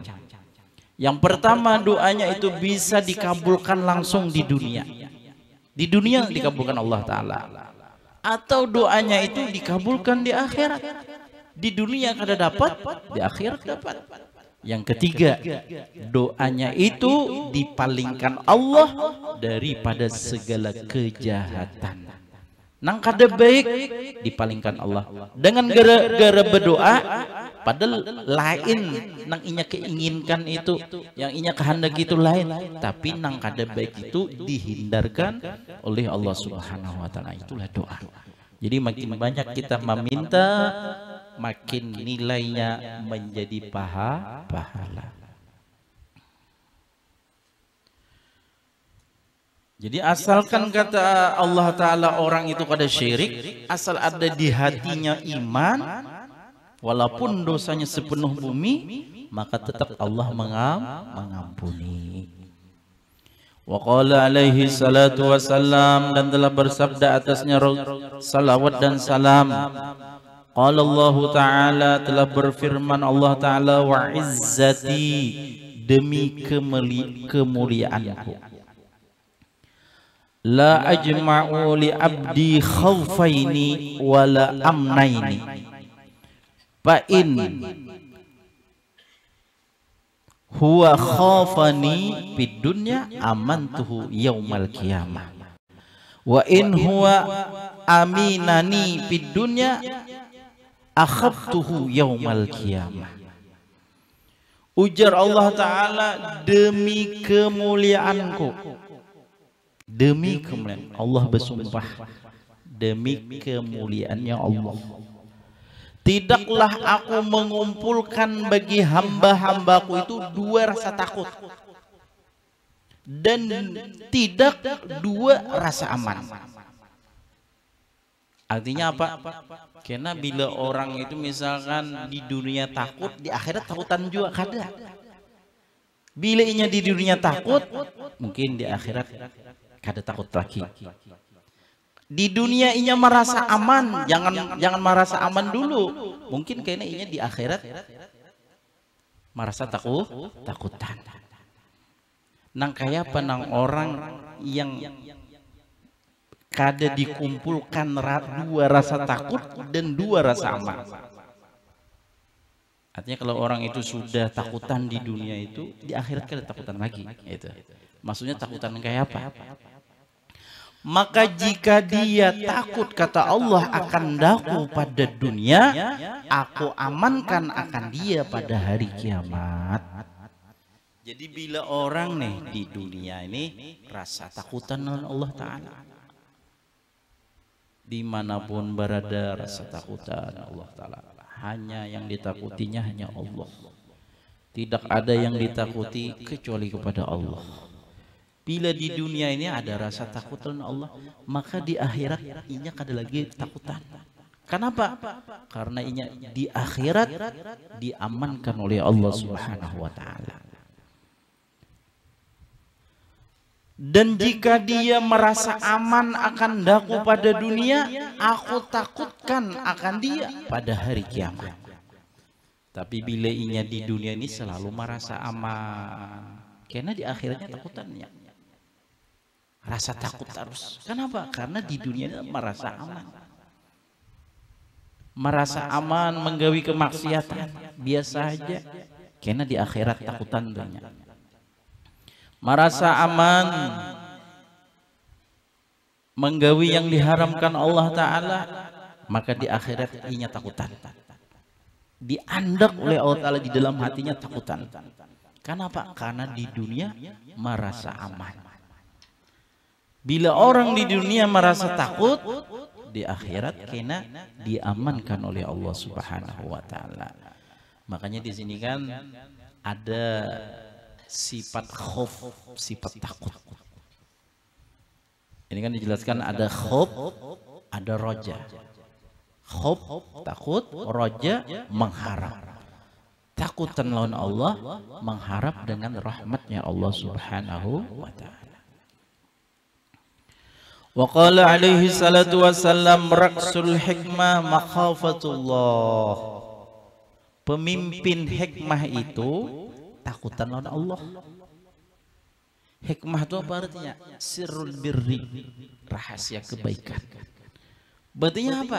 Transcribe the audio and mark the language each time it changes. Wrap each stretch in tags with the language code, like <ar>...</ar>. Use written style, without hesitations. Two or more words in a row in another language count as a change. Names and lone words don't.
<id>Yang pertama, doanya itu bisa dikabulkan langsung di dunia. Di dunia dikabulkan Allah Ta'ala. Atau doanya itu dikabulkan di akhirat.</id> <bjn>Di dunia kada dapat, di akhirat dapat.</bjn> <id>Yang ketiga, doanya itu dipalingkan Allah daripada segala kejahatan.</id> <bjn>Nang kada baik dipalingkan Allah. Dengan gara-gara berdoa padahal lain nang inya keinginkan itu, yang inya kehendak itu lain, tapi nang kada baik itu dihindarkan oleh Allah</bjn> <ar>سبحانه وتعالى.</ar> <id>Itulah doa. Jadi makin banyak kita meminta, makin nilainya menjadi pahala. Jadi asalkan kata Allah Ta'ala orang itu kada syirik, asal ada di hatinya iman, walaupun dosanya sepenuh bumi, maka tetap Allah mengampuni.</id> <ar>وقال عليه الصلاة والسلام,</ar> <id>dan telah bersabda atasnya salawat dan salam.</id> <ar>قال الله تعالى,</ar> <id>telah berfirman Allah Ta'ala,</id> <ar>وعزتي,</ar> <id>demi kemuliaanku,</id> <ar>لا أجمع لعبدي خوفين ولا أمنين، فإن هو خافني في الدنيا أمنته يوم القيامة، وإن هو أمنني في الدنيا أخفته يوم القيامة.</ar> <id>Ujar Allah Ta'ala, demi kemuliaanku, demi kemuliaan Allah bersumpah, demi kemuliaannya Allah, tidaklah aku mengumpulkan bagi hamba-hambaku itu dua rasa takut dan tidak dua rasa aman. Artinya apa? Karena bila orang itu misalkan di dunia takut,</id> <bjn>di akhirat takutan juga kada. Bila inya di dunia takut, mungkin di akhirat kada takut lagi.</bjn> <id>Di dunia inya merasa aman, jangan merasa aman dulu.</id> <bjn>Mungkin kayaknya inya di akhirat merasa takutan. Nang kaya apa nang orang yang kada dikumpulkan dua rasa takut dan dua rasa aman. Artinya kalau orang itu sudah takutan di dunia itu, di akhirat kada takutan lagi.</bjn> <id>Itu. Maksudnya takutan kayak apa? Maka jika dia takut kata Allah akan daku pada dunia, aku amankan akan dia pada hari kiamat. Jadi bila orang nih di dunia ini rasa takutan dengan Allah Ta'ala, dimanapun berada rasa takutan Allah Ta'ala, hanya yang ditakutinya hanya Allah. Tidak ada yang ditakuti kecuali kepada Allah. Bila di dunia ini ada rasa takut dengan Allah, maka di akhirat inya kada lagi takutan. Kenapa? Karena inya di akhirat diamankan oleh Allah</id> <ar>سبحانه وتعالى.</ar> <id>Dan jika dia merasa aman akan daku pada dunia, aku takutkan akan dia pada hari kiamat. Tapi bila inya di dunia ini selalu merasa aman, karena di akhiratnya takutannya. Rasa takut terus. Kenapa? Karena di dunia ini merasa aman. Merasa aman menggawi kemaksiatan biasa aja. Karena di akhirat takutan dunia. Merasa aman menggawi yang diharamkan Allah Ta'ala, maka di akhirat inya takutan.</id> <bjn>Diandak oleh Allah Ta'ala di dalam hatinya takutan.</bjn> <id>Kenapa? Karena di dunia merasa aman. Bila orang di dunia merasa takut, di akhirat kena diamankan oleh Allah</id> <ar>سبحانه وتعالى.</ar> <id>Makanya di sini kan ada sifat khauf, sifat takut. Ini kan dijelaskan ada khauf, ada roja. Khauf takut, roja mengharap. Takutan lawan Allah, mengharap dengan rahmatnya Allah</id> <ar>سبحانه وتعالى. وقال عليه الصلاة والسلام, رأس الحكمة مخافة الله.</ar> <id>Pemimpin hikmah itu takutan lawan Allah. Hikmah itu apa artinya?</id> <ar>سر البر,</ar> <id>rahasia kebaikan. Berarti apa?</id>